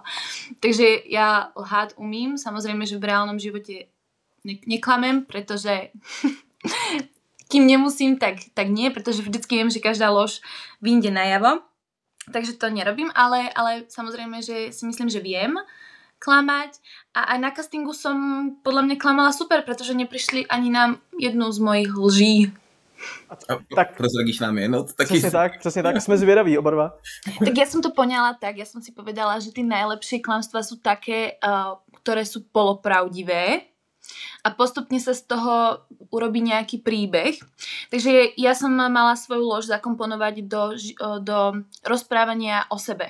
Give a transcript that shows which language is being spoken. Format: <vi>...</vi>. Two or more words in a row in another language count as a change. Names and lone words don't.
<sk>Takže ja lhať umím, samozrejme, že v reálnom živote neklamem, pretože kým nemusím, tak nie, pretože vždycky viem, že každá lož vyjde najavo. Takže to nerobím, ale samozrejme, že si myslím, že viem klamať a aj na castingu som podľa mňa klamala super, pretože neprišli ani na jednu z mojich lží.</sk> <cs>Tak prozradíš nám jedno? Přesně tak, jsme zvědaví oba dva.</cs> <sk>Tak ja som to poňala tak, ja som si povedala, že tie najlepšie klamstvá sú také, ktoré sú polopravdivé a postupne sa z toho urobí nejaký príbeh. Takže ja som mala svoju lož zakomponovať do rozprávania o sebe.</sk>